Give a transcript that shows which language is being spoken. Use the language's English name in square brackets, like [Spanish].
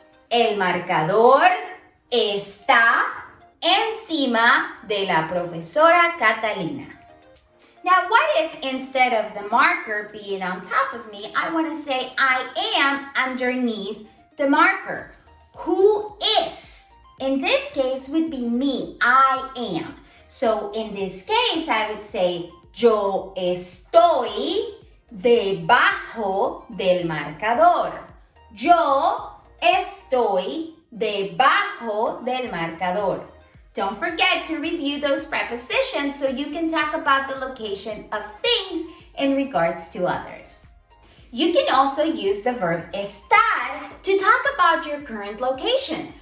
[Spanish] El marcador está encima de la profesora Catalina. [English] Now, what if instead of the marker being on top of me, I want to say I am underneath the marker? Who is? In this case would be me, I am. So in this case, I would say [Spanish] yo estoy debajo del marcador. Yo estoy debajo del marcador. [English] Don't forget to review those prepositions so you can talk about the location of things in regards to others. You can also use the verb estar to talk about your current location.